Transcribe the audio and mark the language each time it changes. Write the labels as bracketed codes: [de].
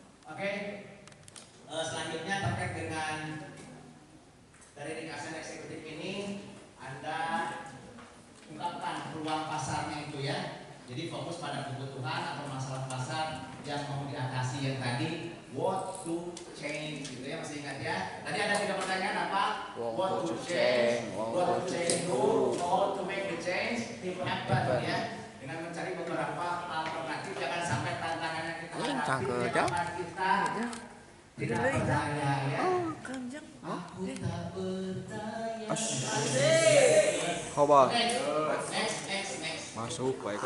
[id] Oke, selanjutnya terkait dengan dari ringkasan eksekutif ini, Anda ungkapkan peluang pasarnya itu ya. Jadi fokus pada kebutuhan atau masalah pasar yang mau diatasi yang tadi, [en] what to change [id] gitu ya, masih ingat ya? Tadi ada 3 pertanyaan apa? [en] What to change, what to change who, how to make the change happen ya. [id] Dengan mencari beberapa alternatif, jangan sampai tantangan yang kita hadapi menyebabkan kita tidak berdaya ya. Oh, kanjang. Aku tak berdaya. Coba. [en] Next. [id] Masuk Pak Eko.